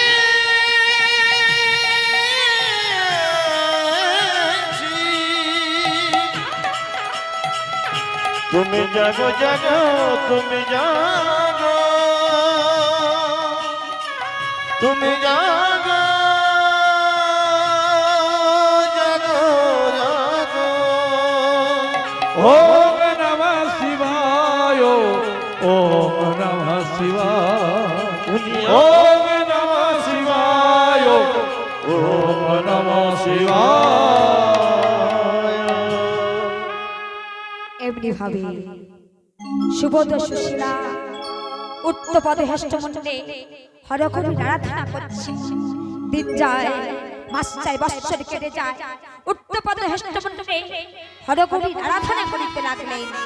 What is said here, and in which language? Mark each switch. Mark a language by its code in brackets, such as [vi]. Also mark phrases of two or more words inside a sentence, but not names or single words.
[bn] শ্রী, তুমি জাগো জাগো তুমি জাগো তুমি জাগো জাগো জাগো [sa] ওম নমঃ শিবায় ওম নমঃ শিবায় ওম নমঃ শিবায় ওম নমঃ শিবায় [bn] এমনি ভাবে সুবোধ সুশীলা উত্তপদে হেষ্টমণ্ডলে হরকবি আরাধনা করছে। দিন যায়, মাস যায়, বৎসর কেটে যায়, উত্তপদে হেষ্টমণ্ডলে হরকবি আরাধনা করিতে লাগলেন।